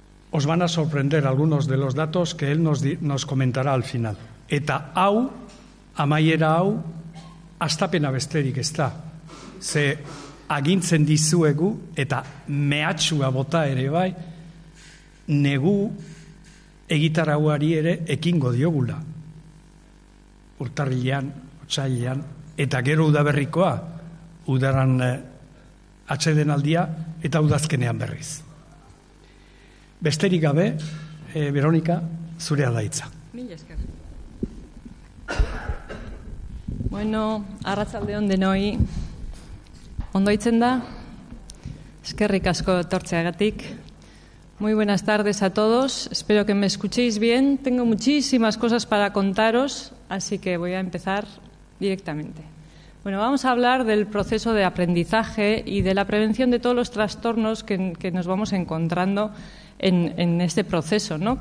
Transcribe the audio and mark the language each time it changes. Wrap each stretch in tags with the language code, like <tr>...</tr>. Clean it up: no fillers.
<es>Os van a sorprender algunos de los datos que él nos comentará al final.</es> <eu>Eta hau, amaiera hau, hastapena besterik ez da. Ze agintzen dizuegu, eta mehatxua bota ere bai, negu egitarauari ere ekingo diogula. Urtarrilean, otsailean, eta gero udaberrikoa, udaran atsedenaldia, eta udazkenean berriz. Besterik gabe, Veronika, zurea da hitza. Mila esker. Bueno, arratsaldeon denoi. Ondo itzen da? Eskerrik asko etortzeagatik.</eu> <es>Muy buenas tardes a todos. Espero que me escuchéis bien. Tengo muchísimas cosas para contaros, así que voy a empezar directamente. Bueno, vamos a hablar del proceso de aprendizaje y de la prevención de todos los trastornos que nos vamos encontrando en este proceso, ¿no?</es>